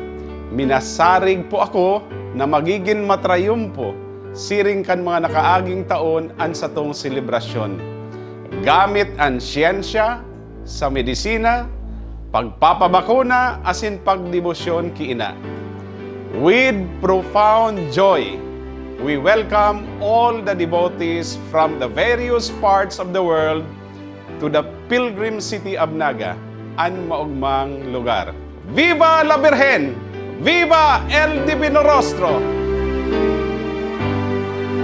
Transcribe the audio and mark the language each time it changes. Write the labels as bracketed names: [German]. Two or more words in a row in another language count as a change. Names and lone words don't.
[Bikol] Minasarig po ako na magiging matrayumpo siring kan mga nakaaging taon ang satong selebrasyon. Gamit ang siyensya sa medisina, pagpapabakuna asin pagdebosyon ki ina. [English] With profound joy, we welcome all the devotees from the various parts of the world to the Pilgrim City of Naga, [Bikol] ang maugmang lugar. [Spanish] Viva la Virgen! Viva el Divino Rostro!